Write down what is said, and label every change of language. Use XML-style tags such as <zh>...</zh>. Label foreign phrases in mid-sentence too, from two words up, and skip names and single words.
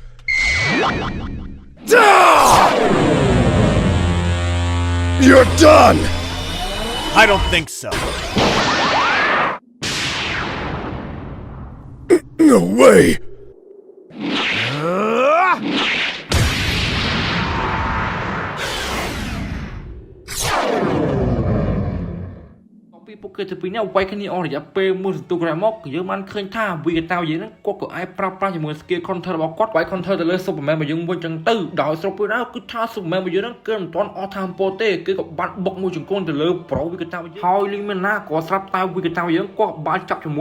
<en>You're done. I don't think so. No way.</en> <km>ពួកគេទៅពីនេះវាយគ្នាអស់រយៈពេលមួយសន្ទុះក្រោយមកយើងបានឃើញថាវីកាតាយើងហ្នឹងគាត់ក៏អាចប្រើប្រាស់ជាមួយ</km> <en>skill counter</en> <km>របស់គាត់វាយ counter ទៅលើ Superman របស់យើងវិញចឹងទៅដោយស្រុកពេលណាគឺថា Superman របស់យើងហ្នឹងគឺមិនទាន់អស់ថាមពលទេគឺក៏បានបុកមួយជង្គង់ទៅលើ Pro វីកាតាយើងហើយលីមែនណាក៏ស្រាប់តែវីកាតាយើងគាត់បានចាប់ជាមួយ</km>